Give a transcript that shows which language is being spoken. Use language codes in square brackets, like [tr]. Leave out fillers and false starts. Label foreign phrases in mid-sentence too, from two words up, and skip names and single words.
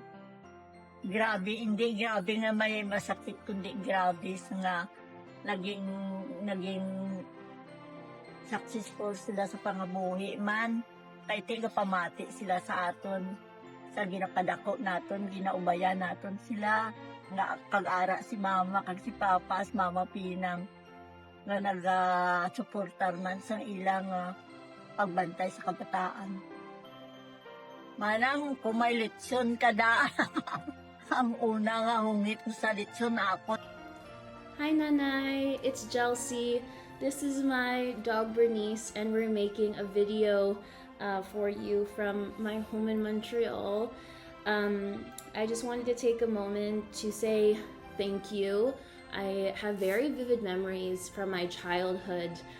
[hil] Grabe, hindi grabe nga may masakit, kundi grabe nga naging successful sila sa pangabuhi man. Kay tiga pamati sila sa aton. Sa ginapadako naton, ginaubayan naton sila. Nga kag-ara si mama, kag si papa, as mama Pinang. Nga nag-supportar man sa ilang pagbantay sa kabataan. Manang kung may litsyon ka da, ang una nga hungit ko sa litsyon ako. [en] Hi Nanay, it's Chelsea. This is my dog Bernice and we're making a video for you from my home in Montreal. I just wanted to take a moment to say thank you. I have very vivid memories from my childhood.